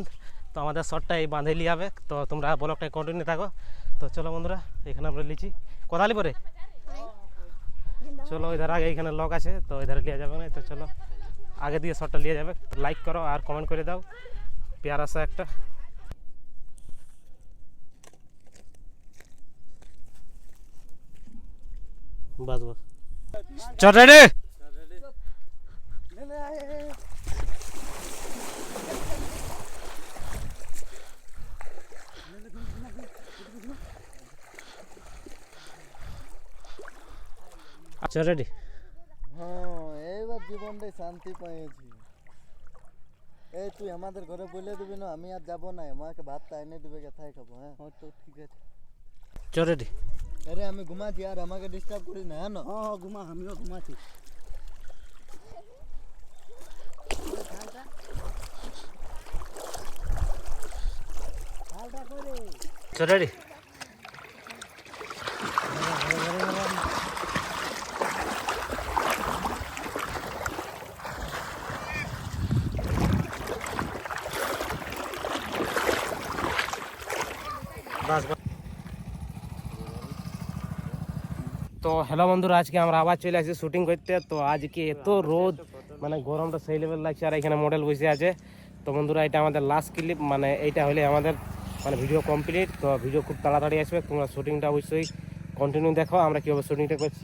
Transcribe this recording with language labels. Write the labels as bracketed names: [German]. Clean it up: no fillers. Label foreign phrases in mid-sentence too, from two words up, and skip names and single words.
[Bangla] তো আমাদের শটটা এই বাঁধে লিয়ে হবে। তো তোমরা ব্লগটা কন্টিনিউ থাকো। তো চলো বন্ধুরা এখানে আমরা লিছি কোথালি পরে চলো ইধার আগে এখানে লক আছে, তো ইধারে লিয়া যাবে না। তো চলো আগে দিয়ে শটটা লিয়ে যাবে। লাইক করো আর কমেন্ট করে দাও, [Hindi] प्यारा सा [Bangla] একটা। [Hindi] बस बस चल रेडी चल रेडी [Bangla] হ্যাঁ এইবার জীবনটাই শান্তি পেয়েছি। এই তুই আমাদের ঘরে বলে দিবি না, আমি আর যাবো না, আমাকে ভাতটা এনে দিবে, কোথায় খাবো? হ্যাঁ তো ঠিক আছে। [Hindi] चल रेडी [Bangla] আরে আমি ঘুমাচ্ছি আর আমাকে ডিস্টার্ব করিস না। হ্যাঁ হ্যাঁ ঘুমা, আমিও ঘুমাচ্ছি। [Hindi] चल रेडी बस बस [Bangla] তো হ্যালো বন্ধুরা, আজকে আমরা আবার চলে আসছি শুটিং করতে। তো আজকে এত রোদ, মানে গরমটা সেই লেভেল লাগছে আর এখানে মডেল বসে আছে। তো বন্ধুরা এটা আমাদের লাস্ট ক্লিপ, মানে এইটা হলে আমাদের মানে ভিডিও কমপ্লিট। তো ভিডিও খুব তাড়াতাড়ি আসবে, তোমরা শুটিংটা অবশ্যই কন্টিনিউ দেখো আমরা কীভাবে শুটিংটা করছি।